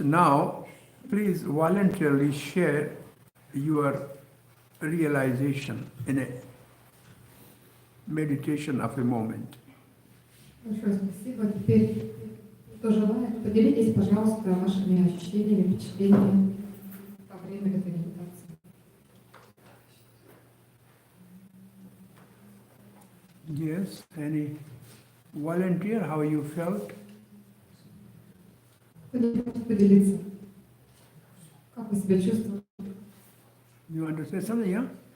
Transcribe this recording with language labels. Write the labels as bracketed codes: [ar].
[en] Now, please voluntarily share your realization in a meditation of a moment. [ru] Большое спасибо. Теперь, кто желает, поделитесь, пожалуйста, вашими ощущениями, впечатлениями во время этой медитации. [en] Yes, any volunteer, how you felt? [ru] Кто-нибудь поделиться? Как вы себя чувствуете? [en] You want to say something, yeah?